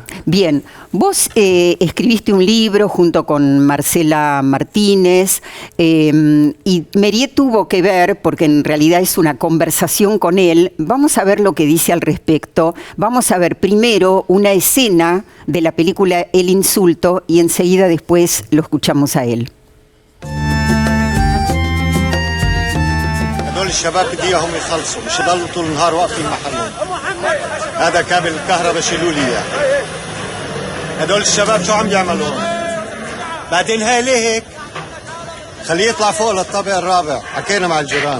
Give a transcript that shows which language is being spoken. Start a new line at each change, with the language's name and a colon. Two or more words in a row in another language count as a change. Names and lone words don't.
Spanish: Bien, vos escribiste un libro junto con Marcela Martínez y Mériès tuvo que ver, porque en realidad es una conversación con él. Vamos a ver lo que dice al respecto. Vamos a ver primero una escena de la película El Insulto y enseguida después lo escuchamos a él.
Arabic: الشباب بدي اياهم يخلصوا مش يضلوا طول النهار واقفين محلهم. هذا كابل الكهرباء شيلوا لي اياه. هدول الشباب شو عم يعملوا هون؟ بعدين هاي ليه هيك؟ خليه يطلع فوق للطابق الرابع، حكينا مع الجيران.